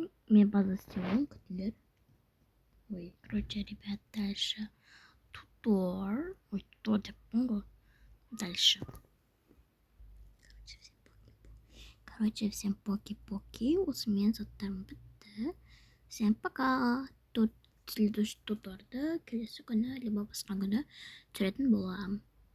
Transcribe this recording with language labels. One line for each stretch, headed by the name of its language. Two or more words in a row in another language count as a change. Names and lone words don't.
Kazakh: Мен база істеп алайын, күтіңдер.
Russian: Короче, ребят, дальше тутор.
Kazakh: Тутор деппін ғой.
Russian: Дальше. Короче, всем поки-поки.
Kazakh: Осымен заттарым бітті.
Russian: Всем пока.
Kazakh: Следующий туторды келесі күні, либо басқа күні түсіретін боламын.